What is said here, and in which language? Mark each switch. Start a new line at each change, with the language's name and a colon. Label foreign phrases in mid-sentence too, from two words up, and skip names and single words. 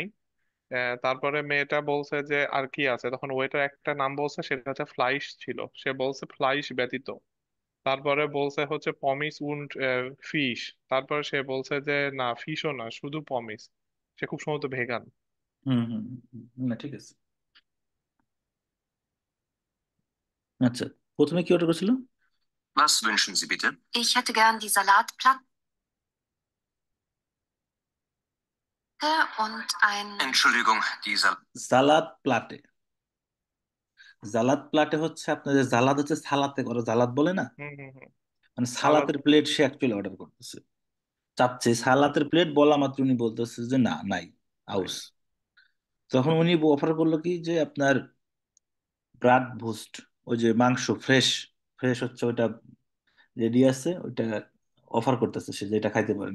Bangla: তারপরে মেয়েটা বলছে যে আর কি আছে, তখন ওয়েটার একটা নাম বলছে, সেটা হচ্ছে ফ্লাইশ ছিল, সে বলছে ফ্লাইশ ব্যতীত। তারপরে বলছে হচ্ছে
German: Pommes und Fisch.
Bangla: তারপরে সে বলছে যে না, ফিশও না, শুধু পমিস। সে খুব সম্ভবত ভেগান। হুম হুম না ঠিক আছে। আচ্ছা, প্রথমে কি অর্ডার করছিল?
German: Was wünschen Sie bitte? Ich hätte gern die Salatplatte und ein. Entschuldigung, die Salat Platte. Salat Platte
Bangla: হচ্ছে আপনার যে জালাদ হচ্ছে সালাতে করে জালাদ বলে না, হুম হুম হুম। মানে সালাদ। সালাতের প্লেট সে অ্যাকচুয়ালি অর্ডার করতেছে, চাচ্ছে সালাতের প্লেট, বলা মাত্র উনি বলতেছে যে না নাই, নাই। আউস। তখন উনি অফার করলো কি যে আপনার
German: Brat Wurst,
Bangla: ওই যে মাংস ফ্রেশ, ফ্রেশ হচ্ছে ওইটা রেডি আছে ওইটা অফার করতেছে, সে যেটা খাইতে পারেন।